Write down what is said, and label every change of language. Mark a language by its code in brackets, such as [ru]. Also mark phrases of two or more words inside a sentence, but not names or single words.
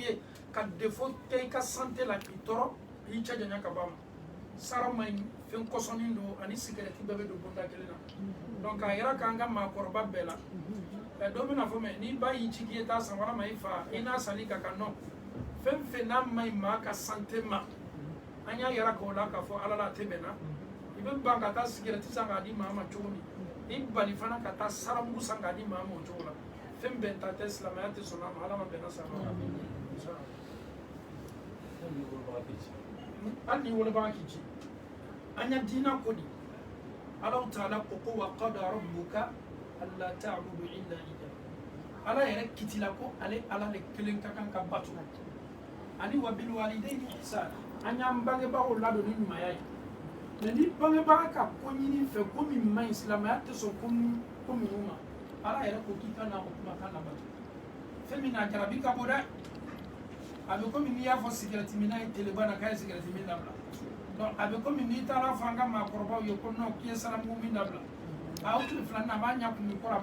[bm] ye ka défaut kɛ i ka santé la k'i tɔɔrɔ i cɛ janya ka bɔ a ma sara ma ɲi fɛn kɔsɔnnin don ani cigarette bɛɛ bɛ don bonda kelen na donc a yɛrɛ k'an ka maakɔrɔba bɛɛ la dɔ bɛna fɔ mɛ n'i ba y'i ci k'i ye taa san walama i fa i n'a sali ka kan nɔ fɛn fɛn n'a ma ɲi maa ka santé ma an y'a yɛrɛ k'o la k'a fɔ ala la a tɛ bɛn na i bɛ ban ka taa cigarette san k'a di maa ma cogo min i bali fana ka taa saramugu san k'a di maa ma o cogo la fɛn bɛn ta tɛ silamɛya tɛ sɔn a ma ala ma bɛnna sa ma hali ni wolobaga k'i ci an ya diina ko di ala taala ko ko [ar] وقضى ربك ألا تعبدوا إلا إياه [bm] ala yɛrɛ kitila ko ale ala de kelen ka kan ka bato ani [ar] وبالوالدين إحسانا [bm] an y'an bangebagaw ladon ni ɲumanya ye mais ni bangebaga ka ko ɲini fɛ ko min man ɲi silamɛya tɛ sɔn ko minnu ma ala yɛrɛ ko k'i ka na o kumakan labato fɛn min na jarabi ka bɔ dɛ a bɛ komi n'i y'a fɔ cigarette minna ye teleba na k'a ye cigarette min dabila donc a bɛ komi n'i taara fɔ an ka maakɔrɔbaw ye ko non k'i ye saramugu min dabila a o tile filanan a b'a ɲakumu kɔrɔ a